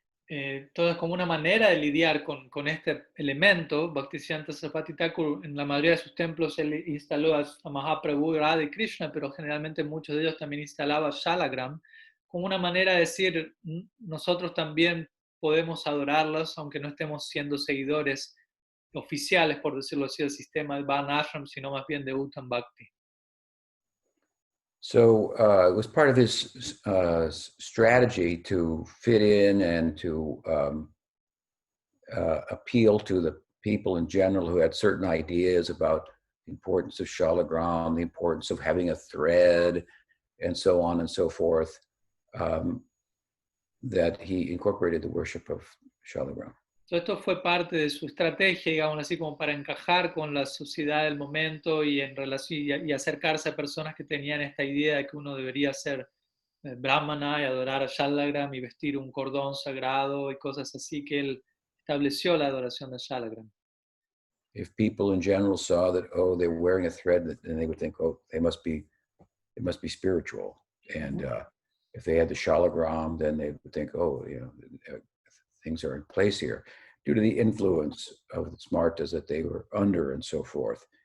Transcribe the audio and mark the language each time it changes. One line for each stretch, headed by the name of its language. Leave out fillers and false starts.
Spanish: Entonces, como una manera de lidiar con este elemento, Bhaktisiddhanta Sarasvati Thakur en la mayoría de sus templos él instaló a Mahaprabhu, Radha y Krishna, pero generalmente muchos de ellos también instalaban Shalagram, como una manera de decir, nosotros también podemos adorarlos, aunque no estemos siendo seguidores oficiales, por decirlo así, del sistema del Varna Ashram, sino más bien de Uttam Bhakti.
English: So it was part of his strategy to fit in and to appeal to the people in general who had certain ideas about the importance of Shalagram, the importance of having a thread, and so on and so forth, that he incorporated the worship of Shalagram.
Spanish: Esto fue parte de su estrategia, digamos así, como para encajar con la sociedad del momento y en relación y acercarse a personas que tenían esta idea de que uno debería ser brahmana y adorar a Shalagram y vestir un cordón sagrado y cosas así, que él estableció la adoración de Shalagram.
English: If people in general saw that, oh, they were wearing a thread, then they would think, oh, they must be spiritual. And if they had the Shalagram, then they would think, oh, things are in place here due to the influence of the Smartas that they were under and so forth.